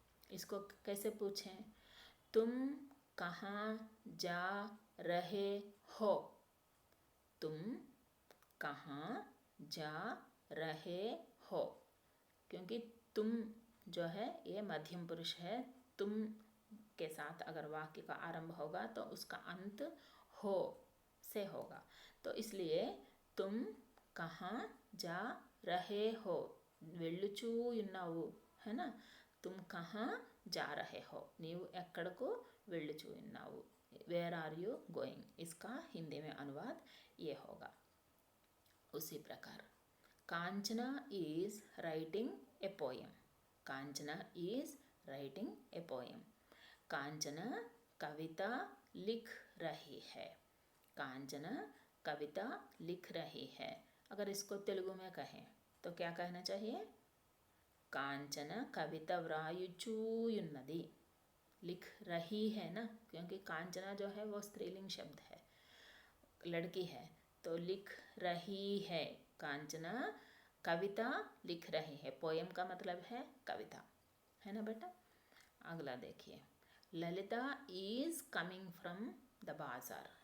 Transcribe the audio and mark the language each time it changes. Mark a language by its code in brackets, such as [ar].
[hi] इसको कैसे पूछें? तुम कहाँ जा रहे हो, तुम कहाँ जा रहे हो, क्योंकि तुम जो है ये मध्यम पुरुष है, तुम के साथ अगर वाक्य का आरंभ होगा तो उसका अंत हो से होगा, तो इसलिए तुम कहाँ जा रहे हो, [te] వెళ్ళుచూ ఉన్నావు, [hi] है ना। तुम कहाँ जा रहे हो, [te] నీవు ఎక్కడకు వెళ్ళుచూ ఉన్నావు, [en] where are you going, [hi] इसका हिंदी में अनुवाद ये होगा। उसी प्रकार [en] Kanchana is writing a poem. Kanchana is writing a poem. [hi] Kanchana कविता लिख रही है. कांचना कविता लिख रही है. अगर इसको तेलुगु में कहें तो क्या कहना चाहिए? कांचना कविता व्रायुचूयुन्नदी. लिख रही है ना, क्योंकि कांचना जो है वो स्त्रीलिंग शब्द है, लड़की है, तो लिख रही है. कांचना कविता लिख रही है. पोएम का मतलब है कविता, है ना बेटा. अगला देखिए. [en] Lalita is coming from the bazaar.